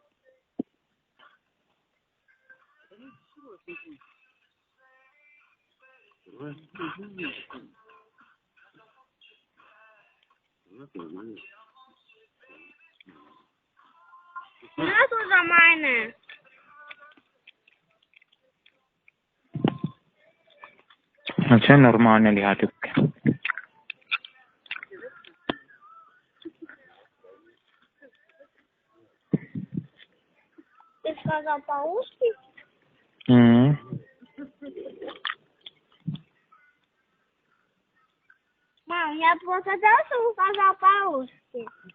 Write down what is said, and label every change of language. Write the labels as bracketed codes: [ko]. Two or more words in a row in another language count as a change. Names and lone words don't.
[et] Natu za meine. No see on normaalne lihatükk. [ru] Ты сказал по-русски? Мам, я просто даже сказал по-русски.